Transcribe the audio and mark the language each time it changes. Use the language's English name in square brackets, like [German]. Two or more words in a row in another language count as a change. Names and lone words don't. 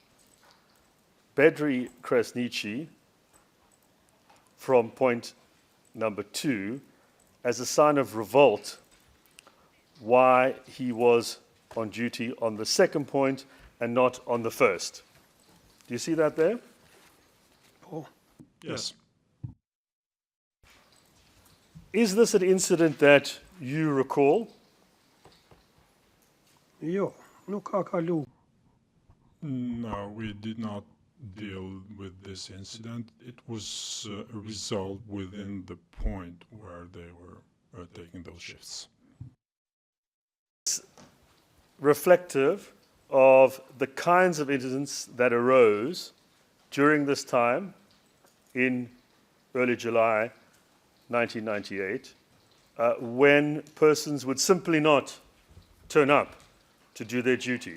[English] Bedri Krasniqi from point number 2 as a sign of revolt why he was on duty on the second point and not on the first. Do you see that there? Oh. Yes. Is this an incident that you recall? [Albanian] Jo, nuk ka kalu. [English] No, we did not deal with this incident. It was resolved within the point where they were taking those shifts. Reflective of the kinds of incidents that arose during this time in early July 1998, when persons would simply not turn up to do their duty.